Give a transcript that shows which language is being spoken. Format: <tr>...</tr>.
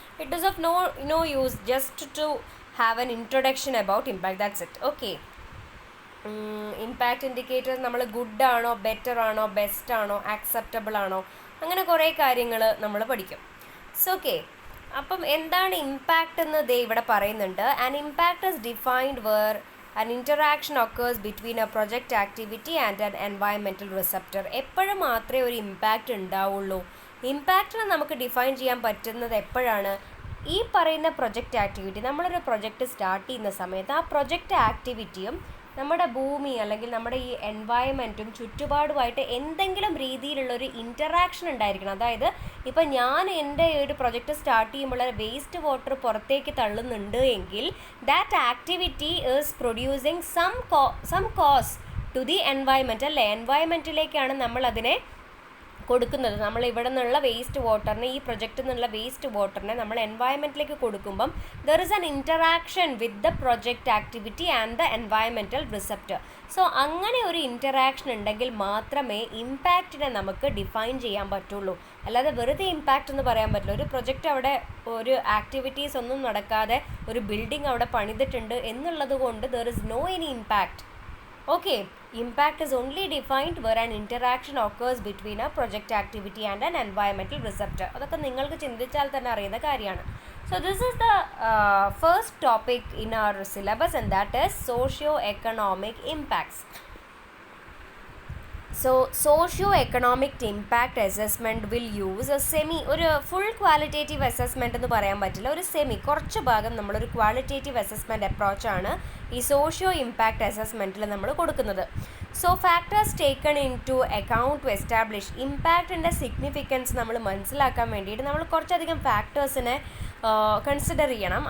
<en>It is of no use just to have an introduction about impact, that's it.</en> <ml>Okay, impact indicator നമ്മൾ good ആണോ, better ആണോ, best ആണോ, acceptable ആണോ, അങ്ങനെ കുറേ കാര്യങ്ങൾ നമ്മൾ പഠിക്കും. സോ ഓക്കെ, അപ്പം എന്താണ് ഇമ്പാക്റ്റ് എന്ന് ദേ ഇവിടെ പറയുന്നുണ്ട്.</ml> <en>An impact is defined where an interaction occurs between a project activity and an environmental receptor.</en> <ml>എപ്പോഴും മാത്രമേ ഒരു ഇമ്പാക്റ്റ് ഉണ്ടാവുള്ളൂ. ഇമ്പാക്റ്റിനെ നമുക്ക് ഡിഫൈൻ ചെയ്യാൻ പറ്റുന്നത് എപ്പോഴാണ്? ഈ പറയുന്ന പ്രൊജക്റ്റ് ആക്ടിവിറ്റി, നമ്മളൊരു പ്രൊജക്റ്റ് സ്റ്റാർട്ട് ചെയ്യുന്ന സമയത്ത് ആ പ്രൊജക്റ്റ് ആക്ടിവിറ്റിയും നമ്മുടെ ഭൂമി അല്ലെങ്കിൽ നമ്മുടെ ഈ എൻവയൺമെൻറ്റും ചുറ്റുപാടുമായിട്ട് എന്തെങ്കിലും രീതിയിലുള്ളൊരു ഇൻറ്ററാക്ഷൻ ഉണ്ടായിരിക്കണം. അതായത് ഇപ്പം ഞാൻ എൻ്റെ ഒരു പ്രൊജക്റ്റ് സ്റ്റാർട്ട് ചെയ്യുമ്പോൾ വേസ്റ്റ് വാട്ടർ പുറത്തേക്ക് തള്ളുന്നുണ്ട് എങ്കിൽ</ml> <en>that activity is producing some cause to the environment</en> <ml>അല്ലേ. എൻവയൺമെൻറ്റിലേക്കാണ് നമ്മൾ അതിനെ കൊടുക്കുന്നത്. നമ്മൾ ഇവിടെ നിന്നുള്ള വേസ്റ്റ് വാട്ടറിനെ, ഈ പ്രൊജക്റ്റിൽ നിന്നുള്ള വേസ്റ്റ് വാട്ടറിനെ നമ്മൾ എൻവയൺമെൻറ്റിലേക്ക് കൊടുക്കുമ്പം</ml> <en>There is an interaction with the project activity and the environmental receptor.</en> <ml>So അങ്ങനെ ഒരു ഇൻറ്ററാക്ഷൻ ഉണ്ടെങ്കിൽ മാത്രമേ ഇമ്പാക്റ്റിനെ നമുക്ക് ഡിഫൈൻ ചെയ്യാൻ പറ്റുള്ളൂ. അല്ലാതെ വെറുതെ ഇമ്പാക്റ്റ് എന്ന് പറയാൻ പറ്റില്ല. ഒരു പ്രൊജക്റ്റ് അവിടെ ഒരു ആക്ടിവിറ്റീസ് ഒന്നും നടക്കാതെ ഒരു ബിൽഡിംഗ് അവിടെ പണിതിട്ടുണ്ട് എന്നുള്ളത് കൊണ്ട്</ml> <en>There is no any impact. Okay, impact is only defined where an interaction occurs between a project activity and an environmental receptor.</en> <ml>അതൊക്കെ നിങ്ങൾക്ക് ചിന്തിച്ചാൽ തന്നെ അറിയുന്ന കാര്യമാണ്.</ml> <en>So this is the first topic in our syllabus, and that is socio-economic impacts. So socio-economic impact assessment will use a</en> <ml>ഒരു full qualitative assessment എന്ന് പറയാൻ പറ്റില്ല, ഒരു കുറച്ച് ഭാഗം നമ്മളൊരു ക്വാളിറ്റേറ്റീവ് അസസ്മെൻറ്റ് അപ്രോച്ചാണ് ഈ സോഷ്യോ ഇമ്പാക്റ്റ് അസസ്മെൻറ്റിൽ നമ്മൾ കൊടുക്കുന്നത്.</ml> <en>so factors taken into account to establish</en> <ml>ഇമ്പാക്റ്റിൻ്റെ significance നമ്മൾ മനസ്സിലാക്കാൻ വേണ്ടിയിട്ട് നമ്മൾ കുറച്ചധികം ഫാക്ടേഴ്സിനെ കൺസിഡർ ചെയ്യണം.</ml>